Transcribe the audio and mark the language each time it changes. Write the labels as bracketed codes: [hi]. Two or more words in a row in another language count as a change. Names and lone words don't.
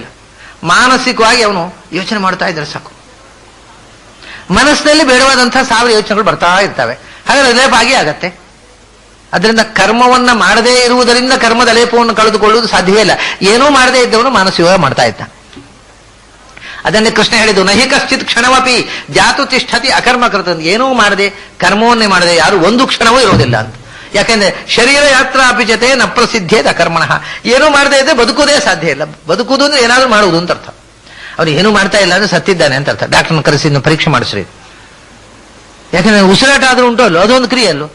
[kn] ಮಾನಸಿಕವಾಗಿ ಅವನು ಯೋಚನೆ ಮಾಡ್ತಾ ಇದ್ರೆ ಸಾಕು. ಮನಸ್ಸಿನಲ್ಲಿ ಬೇಡವಾದಂತಹ 1000 ಯೋಚನೆಗಳು ಬರ್ತಾ ಇರ್ತವೆ. ಹಾಗಾದ್ರೆ ಲೇಪ ಆಗೇ ಆಗತ್ತೆ. ಅದರಿಂದ ಕರ್ಮವನ್ನ ಮಾಡದೇ ಇರುವುದರಿಂದ ಕರ್ಮದ ಲೇಪವನ್ನು ಕಳೆದುಕೊಳ್ಳುವುದು ಸಾಧ್ಯವೇ ಇಲ್ಲ. ಏನೂ ಮಾಡದೇ ಇದ್ದವನು ಮಾನಸಿಕವಾಗಿ ಮಾಡ್ತಾ ಇದ್ದ. ಅದನ್ನೇ ಕೃಷ್ಣ ಹೇಳಿದ್ದು, [sa] ನಹಿ ಕಶ್ಚಿತ್ ಕ್ಷಣವಪಿ ಜಾತು ತಿಷ್ಠತಿ ಅಕರ್ಮ ಕೃತ. [kn] ಏನೂ ಮಾಡದೆ, ಕರ್ಮವನ್ನೇ ಮಾಡದೆ ಯಾರು ಒಂದು ಕ್ಷಣವೂ ಇರೋದಿಲ್ಲ ಅಂತ. [sa] ಯಾಕೆಂದ್ರೆ ಶರೀರ ಯಾತ್ರಾ ಅಪಿಜತೆ ನ ಪ್ರಸಿದ್ಧೇದ ಕರ್ಮಣಃ. [kn] ಏನೂ ಮಾಡದೇ ಇದ್ರೆ ಬದುಕುವುದೇ ಸಾಧ್ಯ ಇಲ್ಲ. ಬದುಕುವುದು ಅಂದ್ರೆ ಏನಾದ್ರೂ ಮಾಡುವುದು ಅಂತ ಅರ್ಥ. ಅವನು ಏನೂ ಮಾಡ್ತಾ ಇಲ್ಲ ಅಂದ್ರೆ ಸತ್ತಿದ್ದಾನೆ ಅಂತ ಅರ್ಥ. ಡಾಕ್ಟರ್ನ ಕರೆಸಿ ಪರೀಕ್ಷೆ ಮಾಡಿಸ್ರಿ. ಯಾಕಂದ್ರೆ ಉಸಿರಾಟ ಆದ್ರೂ ಉಂಟು ಅಲ್ಲೋ, ಅದೊಂದು ಕ್ರಿಯೆ ಅಲ್ಲೋ.